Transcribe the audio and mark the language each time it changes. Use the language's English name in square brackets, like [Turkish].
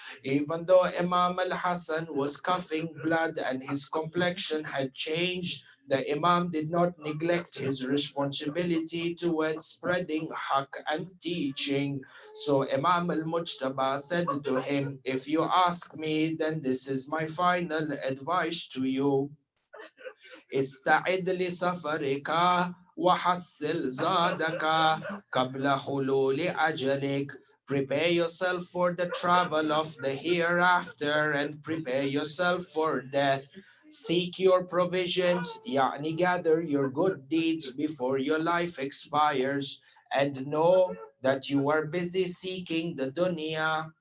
[English] Even though Imam al Hasan was coughing blood and his complexion had changed, the Imam did not neglect his responsibility towards spreading haqq and teaching. So Imam al-Mujtaba said to him, if you ask me, then this is my final advice to you. [Arabic] استعد لسفرك وحصل زادك قبل حلول أجلك. [English] Prepare yourself for the travel of the hereafter and prepare yourself for death. Seek your provisions, [Arabic] يعني [English] gather your good deeds before your life expires, and know that you are busy seeking the dunya.